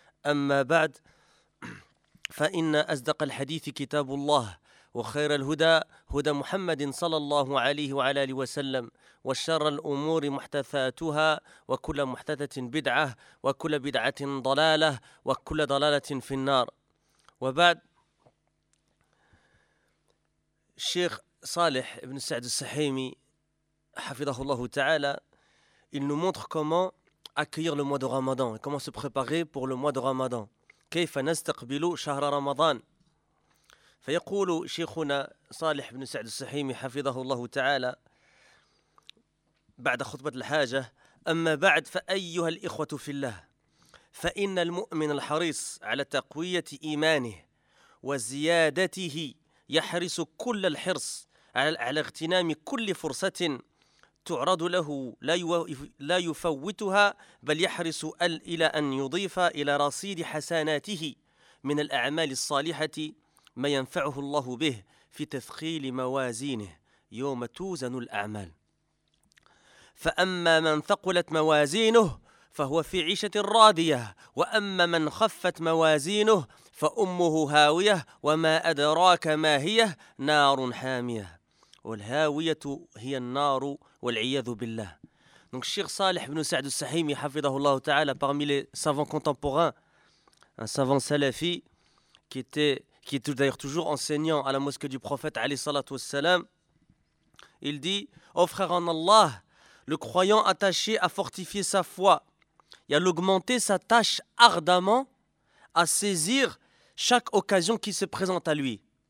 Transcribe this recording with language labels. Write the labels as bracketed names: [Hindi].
[Arabic] أما بعد، فإن أصدق الحديث كتاب الله، وخير الهدى هدى محمد صلى الله عليه وعلى آله وسلم، وشر الأمور محدثاتها، وكل محدثة بدعة، وكل بدعة ضلالة، وكل ضلالة في النار. [French] وبعد، الشيخ صالح بن سعد السحيمي [Arabic] حفظه الله تعالى، [French] il nous montre comment accueillir le mois de Ramadan et comment se préparer pour le mois de Ramadan. [Arabic] كيف نستقبل شهر رمضان؟ فيقول شيخنا صالح بن سعد السحيمي حفظه الله تعالى بعد خطبة الحاجة: أما بعد، فأيها الإخوة في الله، فإن المؤمن الحريص على تقوية إيمانه وزيادته يحرص كل الحرص على اغتنام كل فرصة تعرض له، لا يفوتها، بل يحرص إلى أن يضيف إلى رصيد حسناته من الأعمال الصالحة ما ينفعه الله به في تثقيل موازينه يوم توزن الأعمال. فأما من ثقلت موازينه فهو في عيشة راضية، وأما من خفت موازينه فأمه هاوية، وما أدراك ما هي؟ نار حامية. والهاوية هي النار والعياذ بالله. [French] Donc الشيخ صالح بن سعد السحيمي [Arabic] حفظه الله تعالى [French] parmi les savants contemporains, un savant salafi qui est d'ailleurs toujours enseignant à la mosquée du prophète, alayhi salatu wassalam, il dit: « Ô frère en Allah, le croyant attaché à fortifier sa foi et à l'augmenter s'attache ardemment à saisir chaque occasion qui se présente à lui.